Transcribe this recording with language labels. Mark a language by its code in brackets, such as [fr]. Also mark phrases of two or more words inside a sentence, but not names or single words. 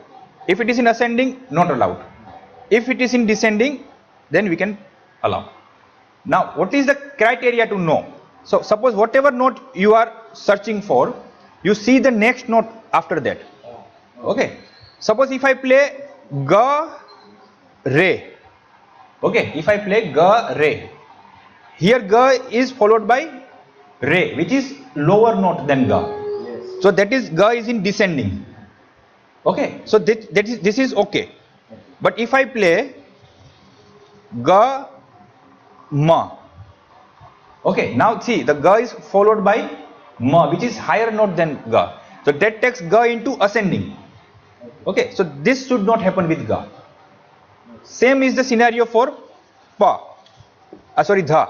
[en] If it is in ascending, not allowed. If it is in descending, then we can allow. Now, what is the criteria to know? So, suppose whatever note you are searching for, you see the next note after that. Okay. Suppose if I play ga, re. Okay. If I play ga, re. Here ga is followed by re, which is lower note than ga. So that is ga is in descending. Okay, so this is okay. But if I play ga ma, okay, now see the ga is followed by ma, which is higher note than ga. So that takes ga into ascending. Okay, so this should not happen with ga. Same is the scenario for pa. Dha.